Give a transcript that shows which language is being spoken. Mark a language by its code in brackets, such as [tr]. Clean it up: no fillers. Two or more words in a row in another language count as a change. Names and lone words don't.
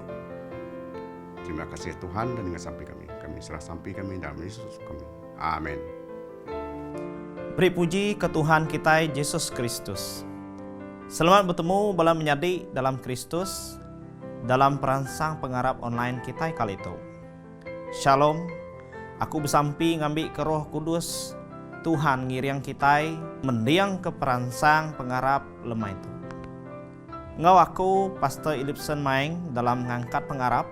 [iba] Terima kasih Tuhan dan hingga sampai kami serah sampai kami dalam Yesus kami. Amin. Beri puji ke Tuhan kita Yesus Kristus. Selamat bertemu bala menyadi dalam Kristus dalam perangsang pengarap online kita kali itu. Shalom. Aku bersampi ngambil ke Roh Kudus Tuhan ngiriang kita mendiang ke perangsang pengarap lemah itu. Ngau aku Pastor Ilipson Maeng dalam ngangkat pengarap.